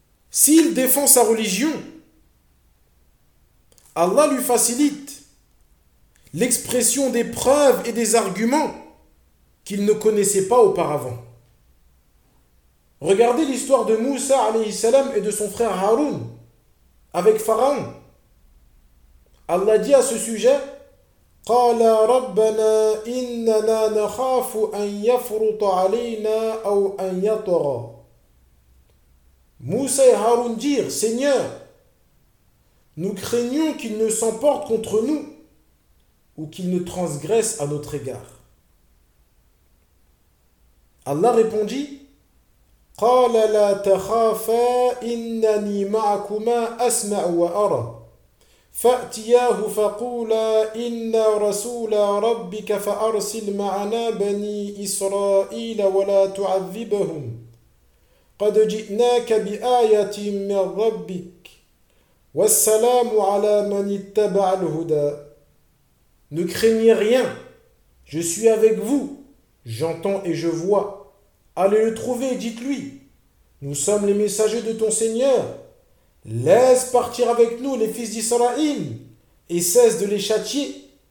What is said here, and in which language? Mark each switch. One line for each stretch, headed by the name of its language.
French: S'il défend sa religion, Allah lui facilite l'expression des preuves et des arguments qu'il ne connaissait pas auparavant. Regardez l'histoire de Moussa alayhi salam et de son frère Haroun avec Pharaon. Allah dit à ce sujet,
Arabic: قَالَ رَبَّنَا إِنَّنَا نَخَافُ أَنْ يَفْرُطَ عَلَيْنَا أَوْ أَنْ يَطْغَى.
French: Moussa et Haroun dirent, Seigneur, nous craignons qu'il ne s'emporte contre nous ou qu'il ne transgresse à notre égard. Allah répondit,
Arabic: قَالَ لَا تَخَافَا إِنَّنِي مَعَكُمَا أَسْمَعُ وَأَرَى فَأْتِيَاهُ فَقُولَا إِنَّا رَسُولَ رَبِّكَ فَأَرْسِلْ مَعَنَا بَنِي إِسْرَائِيلَ وَلَا تُعَذِّبَهُمْ قَدْ جِئْنَاكَ بِآيَةٍ مِّنْ رَبِّكَ وَالسَّلَامُ عَلَى مَنِ اتَّبَعَ الْهُدَى.
French: Ne craignez rien, je suis avec vous. J'entends et je vois. Allez le trouver et dites-lui, nous sommes les messagers de ton Seigneur. Laisse partir avec nous les fils d'Israël et cesse de les châtier.